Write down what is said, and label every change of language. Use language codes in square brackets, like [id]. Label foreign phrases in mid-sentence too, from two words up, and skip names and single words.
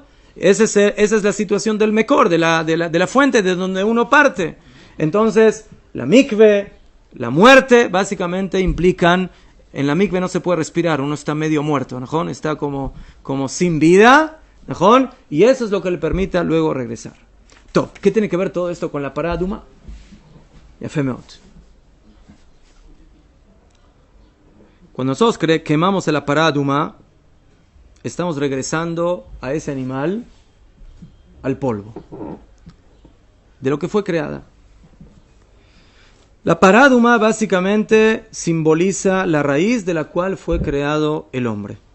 [es] Esa es la situación del mekor, de la fuente de donde uno parte. Entonces, la mikve, la muerte, básicamente implican, en la mikve no se puede respirar, uno está medio muerto, ¿no? Está como sin vida, ¿no? Y eso es lo que le permite luego regresar. Top. ¿Qué tiene que ver todo esto con la [he] פרה אדומה? יפה מאוד. [es] Cuando nosotros quemamos la [he] פרה אדומה, [es] estamos regresando a ese animal al polvo, de lo que fue creada. La [he] פרה אדומה [es] básicamente simboliza la raíz de la cual fue creado el hombre.